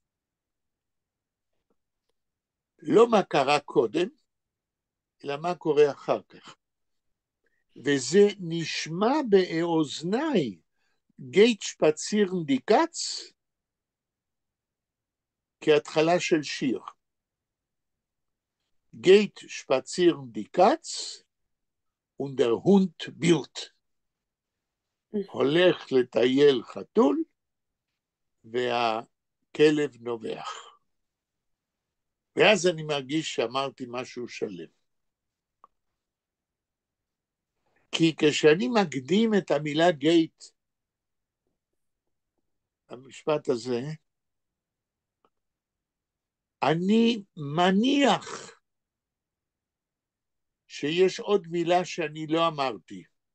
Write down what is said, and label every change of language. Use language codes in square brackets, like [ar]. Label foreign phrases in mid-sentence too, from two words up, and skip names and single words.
[he] לא מה קרה קודם, אלא מה קורה אחר כך. וזה נשמע באוזניי, [yi] גייט שפצירן דיקץ, [he] כהתחלה של שיר. [yi] גייט שפצירן דיקץ, und der Hund bellt. [he] הולך לטייל חתול, והכלב נובח. ואז אני מרגיש שאמרתי משהו שלם. כי כשאני מקדים את המילה גייט, המשפט הזה, אני מניח שיש עוד מילה שאני לא אמרתי.